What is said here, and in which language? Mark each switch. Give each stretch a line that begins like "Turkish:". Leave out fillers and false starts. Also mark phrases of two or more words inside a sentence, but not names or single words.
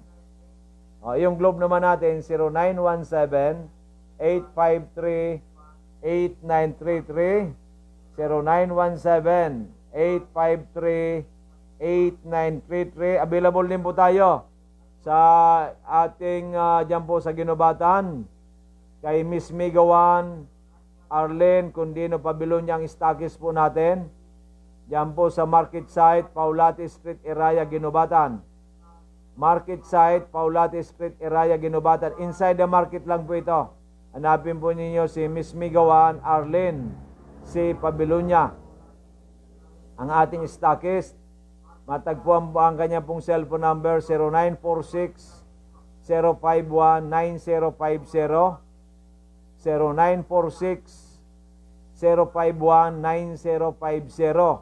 Filipino: Yung Globe naman natin, 0917-853-8933, 0917-853-8933. Available din po tayo sa ating dyan po sa Ginobatan, kay Miss Migawan Arlene Condino Pabilonya ang stockist po natin. Dyan po sa market site, Paulati Street, Iraya, Ginobatan. Market site, Paulati Street, Iraya, Ginobatan.
English: Inside the market lang po ito.
Filipino: Hanapin po ninyo si Miss Migawan Arlene si Pabilonya, ang ating stockist. Matagpuan po ang kanya pong cellphone number 0946-051-9050, 0946-051-9050.